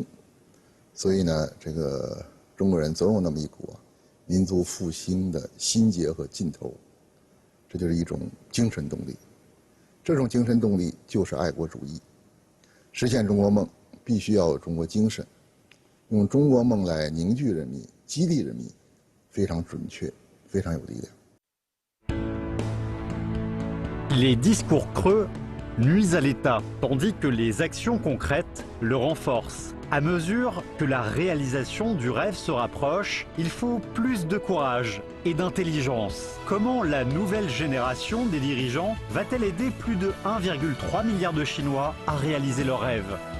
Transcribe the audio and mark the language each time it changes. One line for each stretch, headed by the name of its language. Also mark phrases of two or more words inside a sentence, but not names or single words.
Chinese: 所以呢，这个中国人总有那么一股民族复兴的心结和劲头，这就是一种精神动力。这种精神动力就是爱国主义。实现中国梦，必须要有中国精神，用中国梦来凝聚人民、激励人民，非常准确，非常有力量。
French: Les discours creux nuisent à l'État, tandis que les actions concrètes le renforcent. À mesure que la réalisation du rêve se rapproche, il faut plus de courage et d'intelligence. Comment la nouvelle génération des dirigeants va-t-elle aider plus de 1,3 milliard de Chinois à réaliser leurs rêves?